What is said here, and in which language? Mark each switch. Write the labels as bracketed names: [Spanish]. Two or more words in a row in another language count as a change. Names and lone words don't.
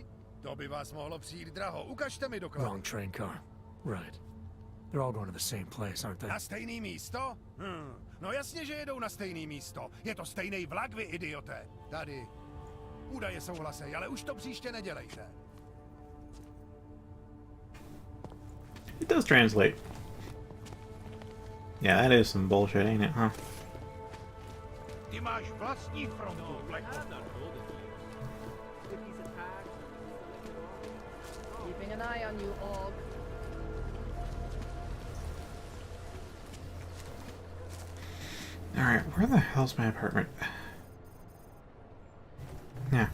[Czech] To by vás mohlo přijít draho. Ukažte mi doklad. [English] Wrong train car. Right. They're all going to the same place, aren't they? [Czech] Na stejný místo? No jasně, že jedou na stejný místo. Je to stejný vlak, vy idioté. Tady. Údaje souhlasej, ale už to příště nedělejte. [English] It does translate. Yeah, that is some bullshit, ain't it, huh? [Czech] Ty máš vlastní frontu, [English] Keeping an eye on you, Org. Alright, where the hell's my apartment? Yeah.